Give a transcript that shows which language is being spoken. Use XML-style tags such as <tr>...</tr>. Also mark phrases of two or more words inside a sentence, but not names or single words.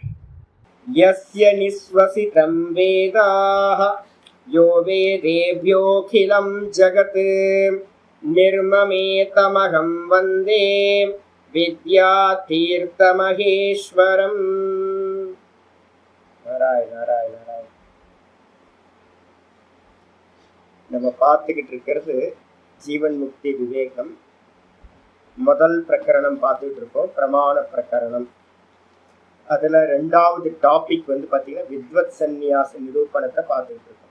<sa>यस्य निःश्वसितं वेदाः यो वेदेभ्योऽखिलं जगत् निर्ममेतमहं वन्दे विद्यातीर्थमहेश्वरम्। नारायण नारायण नारायण।</sa> <ta>நம்ம பார்த்துக்கிட்டு இருக்கிறது ஜீவன் முக்தி விவேகம் முதல் பிரகரணம் பார்த்துக்கிட்டு இருக்கோம், பிரமாண பிரகரணம். அதில் ரெண்டாவது டாபிக் வந்து பார்த்தீங்கன்னா வித்வத் சந்நியாச நிரூபணத்தை பார்த்துக்கிட்டு இருக்கோம்.</ta>